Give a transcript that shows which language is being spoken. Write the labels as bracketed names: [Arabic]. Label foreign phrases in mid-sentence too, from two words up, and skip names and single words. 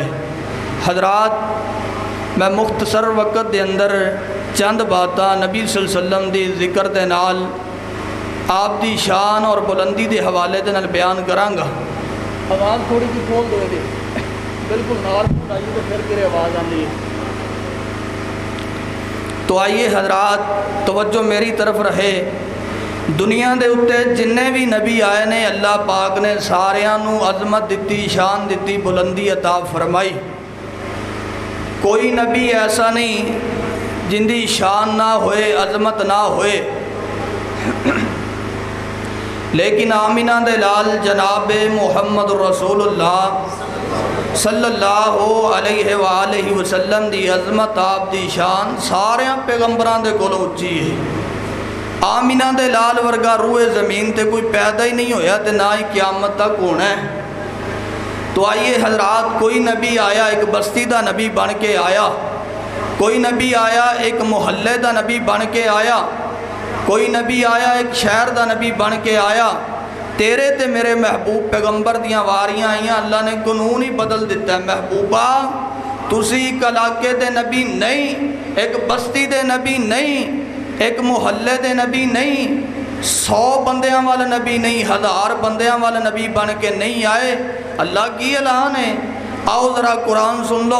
[Punjabi] حضرات، میں مختصر وقت دے اندر چند باتاں نبی صلی اللہ علیہ وسلم دی ذکر دے نال آپ دی شان اور بلندی دے حوالے دے نال بیان کراں گا۔ آواز تھوڑی جی کھول دو دے، بالکل نال آئیے تو پھر کرے آواز آندی ہے۔ تو آئیے حضرات، توجہ میری طرف رہے۔ دنیا دے اتے جننے بھی نبی آئے نے، اللہ پاک نے ساریاں نو عظمت دیتی، شان دیتی، بلندی عطا فرمائی۔ کوئی نبی ایسا نہیں جن دی شان نہ ہوئے، عظمت نہ ہوئے، لیکن آمینہ دے لال جناب محمد رسول اللہ صلی اللہ علیہ وآلہ وسلم دی عظمت، آپ دی شان سارے پیغمبران دے کولوں اچھی ہے۔ آمینہ دے لال ورگا روئے زمین تے کوئی پیدا ہی نہیں ہویا تے نہ ہی قیامت تک ہونا ہے۔ تو آئیے حضرات، کوئی نبی آیا ایک بستی دا نبی بن کے آیا، کوئی نبی آیا ایک محلے دا نبی بن کے آیا، کوئی نبی آیا ایک شہر دا نبی بن کے آیا۔ تیرے تے میرے محبوب پیغمبر دیاں واریاں آئیاں، اللہ نے قانون ہی بدل دیتا ہے۔ محبوبہ تسی ایک علاقے دے نبی نہیں، ایک بستی دے نبی نہیں، ایک محلے دے نبی نہیں، 100 بندیاں والا نبی نہیں، 1000 بندیاں والا نبی بن کے نہیں آئے۔ اللہ کی اعلان ہے، آؤ ذرا قرآن سن لو۔